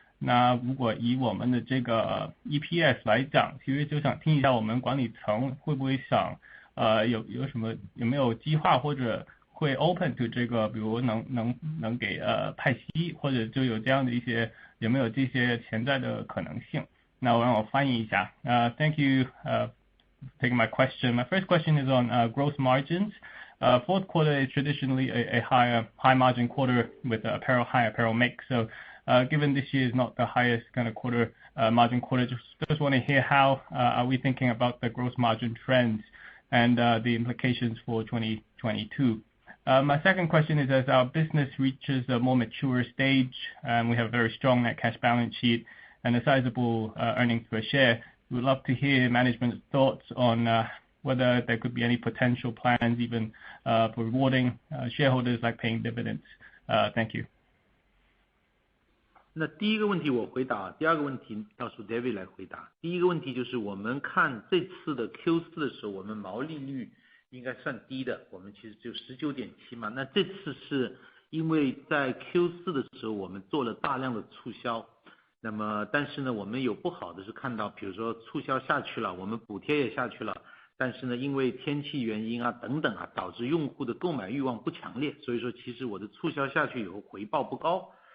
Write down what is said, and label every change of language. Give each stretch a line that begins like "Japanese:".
Chinese: 那如果以我们的这个 EPS 来讲，其实就想听一下我们管理层会不会想有没有计划或者会
English: open to
Chinese: 这个，比如能给派息，或者就有这样的一些有没有这些潜在的可能性？那我让我翻译一下。
English: Thank you for taking my question. My first question is on gross margins. Fourth quarter is traditionally a high margin quarter with high apparel mix. So given this year is not the highest kind of quarter margin quarter, just want to hear how are we thinking about the gross margin trends and the implications for 2022. My second question is, as our business reaches a more mature stage and we have a very strong net cash balance sheet and a sizable earnings per share, we would love to hear management's thoughts on whether there could be any potential plans even for rewarding shareholders like paying dividends. Thank you.
Chinese: 那第一个问题我回答，第二个问题到时候 David 来回答。第一个问题就是我们看这次的 Q4 的时候，我们毛利率应该算低的，我们其实就 19.7% 嘛。那这次是因为在 Q4 的时候我们做了大量的促销，那么但是呢我们有不好的是看到，比如说促销下去了，我们补贴也下去了，但是呢因为天气原因啊等等啊，导致用户的购买欲望不强烈，所以说其实我的促销下去以后回报不高。